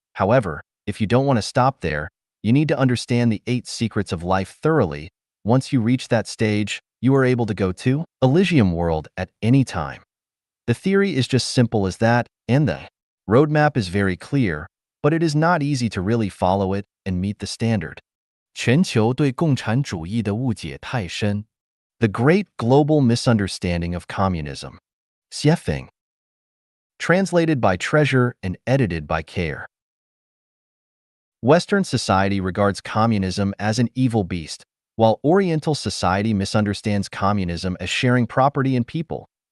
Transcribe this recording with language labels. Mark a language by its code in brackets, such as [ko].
[en] However, if you don't want to stop there, you need to understand the 8 secrets of life thoroughly. Once you reach that stage, you are able to go to Elysium world at any time. The theory is just simple as that, and the roadmap is very clear, but it is not easy to really follow it and meet the standard. [zh] 全球对共产主义的误解太深。 [en] The Great Global Misunderstanding of Communism. Xiefeng. Translated by Treasure and edited by Care. Western society regards communism as an evil beast, while Oriental society misunderstands communism as sharing property and people.